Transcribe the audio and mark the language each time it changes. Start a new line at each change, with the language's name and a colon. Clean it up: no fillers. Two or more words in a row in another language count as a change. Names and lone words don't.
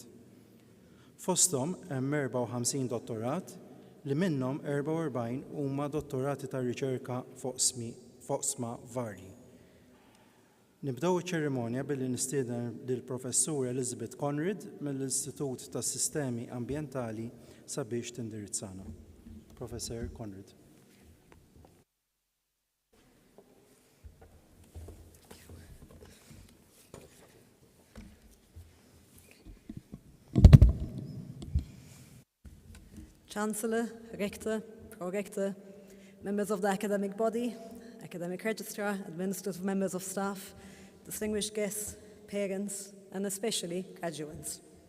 Maltese: Fosthom hemm 54 dottorat li minnhom 44 huma dottorati ta' riċerka foqsma varji. Nibdew iċ-ċerimonja billi nistieden lill-Professur Elizabeth Conrad mill-Istitut tas Sistemi Ambjentali sabiex tindirizzana.
English: Professor Conrad. Chancellor, Rector, Pro-Rector, members of the academic body, academic registrar, administrative members of staff, distinguished guests, parents, and especially graduates.